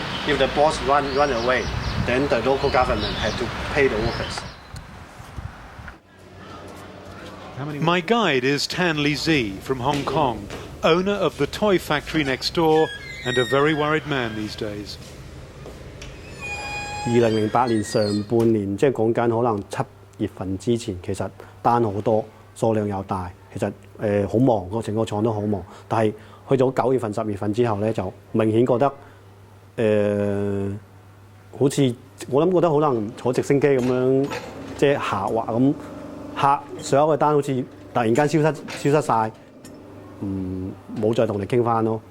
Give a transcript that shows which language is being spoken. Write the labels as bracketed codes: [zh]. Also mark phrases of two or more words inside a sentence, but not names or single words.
[en] If the boss run away, then the local government had to pay the workers. My guide is Tanley from Hong Kong, owner of the toy factory next door and a very worried man these days. [yue] 2008 年上半年，即係講緊可能7月份之前，其實單好多，數量又大，其實好忙，個整個廠都好忙。但係去到9月份、10月份之後咧，就明顯覺得好似我諗覺得可能坐直升機咁樣，即係下滑咁，客所有嘅單好似突然間消失晒，冇再同你傾翻咯。